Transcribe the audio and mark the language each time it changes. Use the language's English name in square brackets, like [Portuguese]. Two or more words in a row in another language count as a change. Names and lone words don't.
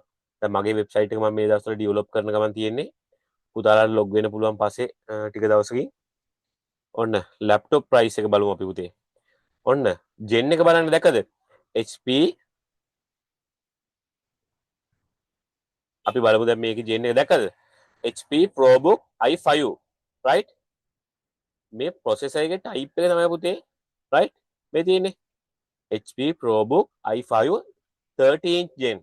[Sinhala] දැන් මගේ වෙබ්සයිට් එක මම මේ දවස්වල ඩෙවලොප් කරන ගමන් තියෙන්නේ. පුතාලාට ලොග් වෙන්න පුළුවන් පස්සේ ටික දවසකින් ඔන්න [English] laptop price [Sinhala] එක බලමු අපි පුතේ. ඔන්න ජෙන් එක බලන්න දැක්කද? HP අපි බලමු දැන් මේකේ ජෙන් එක දැක්කද? [English] HP ProBook i5 right? [Sinhala] මේ ප්‍රොසෙසර් එකේ ටයිප් එක තමයි පුතේ right? මේ තියෙන්නේ HP ProBook i5 13th gen.